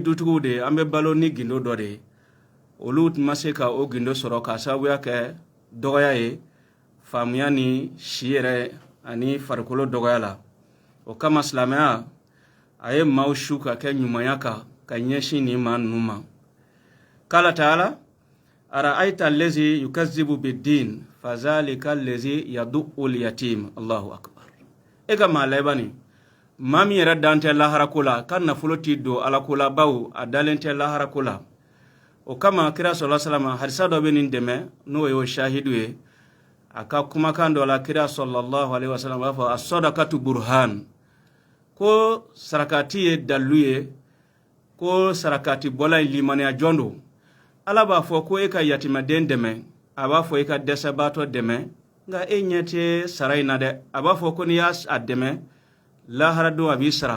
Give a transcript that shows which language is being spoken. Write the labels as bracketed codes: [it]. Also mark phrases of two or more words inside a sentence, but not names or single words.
[bm] dutigiw de ye an bɛ balo ni gindo dɔ de ye olu ma se ka o gindo sɔrɔ k'a sababuya kɛ dɔgɔya ye faamuya ni si yɛrɛ ani farikolo dɔgɔya la o kama silamɛya a ye maaw su ka kɛ ɲumanya kan ka ɲɛsin nin maa ninnu ma kala [ar] تعالى أرأيت الذي يكذب بالدين فذلك الذي يدع اليتيم الله أكبر [bm] e ka maa layɛba nin maa min yɛrɛ dan tɛ laharako la ka nafolo ti don alako la bawo a dalen tɛ laharako la o kama kira [ar] صلى الله عليه وسلم [bm] hadisa dɔ bɛ nin dɛmɛ n'o ye o shahidu ye a ka kumakan dɔ la kira [ar] صلى الله عليه وسلم [bm] b'a fɔ [ar] الصدقة برهان [bm] ko sarakati ye dalu ye ko sarakati bɔla ye limaniya jɔn don ala b'a fɔ ko e ka yatimaden dɛmɛ a b'a fɔ e ka dɛsɛbaatɔ dɛmɛ nka e ɲɛ tɛ sara in na dɛ a b'a fɔ ko n'i y'a dɛmɛ lahara don a b'i